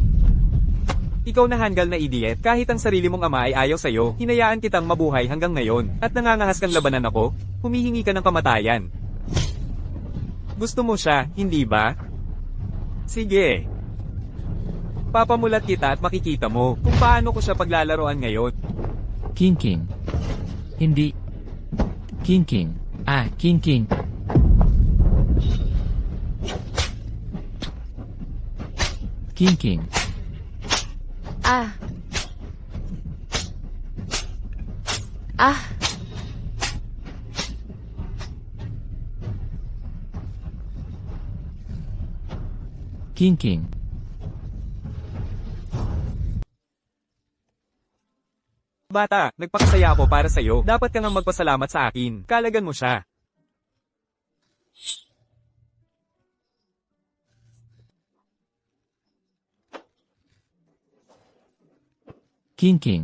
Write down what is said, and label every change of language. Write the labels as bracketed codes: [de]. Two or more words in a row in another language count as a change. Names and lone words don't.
[tl] Ikaw na hanggal na idiot, kahit ang sarili mong ama ay ayaw sa'yo, hinayaan kitang mabuhay hanggang ngayon. At nangangahas kang labanan ako, humihingi ka ng kamatayan. Gusto mo siya, hindi ba? Sige. Papamulat kita at makikita mo kung paano ko siya paglalaroan ngayon. King King. Hindi. King King. King King. King King. Ah. Ah. King King. Bata, nagpakasaya ako para sa'yo. Dapat ka nga magpasalamat sa akin. Kalagan mo siya. King King.